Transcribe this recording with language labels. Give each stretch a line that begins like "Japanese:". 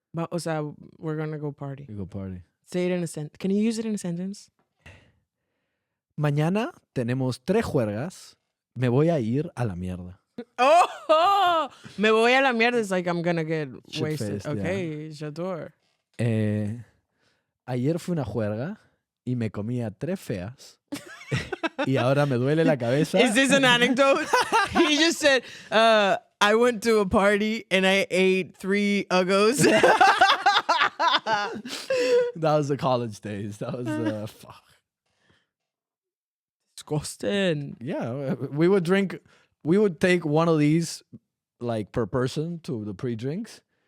Spanish: O sea,
English: we're gonna go party. We go party. Say it in a sentence. Can you use it in a sentence?
Spanish: Mañana tenemos 3 juergas. Me voy a ir a la mierda. Oh, me voy a la mierda.
English: It's like I'm gonna get wasted. Shit-faced, yeah. Okay,
French: j'adore.
Spanish: Ayer fue una juerga y me comía 3 feas. Y ahora me duele la cabeza.
English: Is this an anecdote? He just said, I went to a party and I ate 3 uggos. That was the college days. That was fuck. Disgusting. Yeah, we would take one of these like per person to the pre-drinks.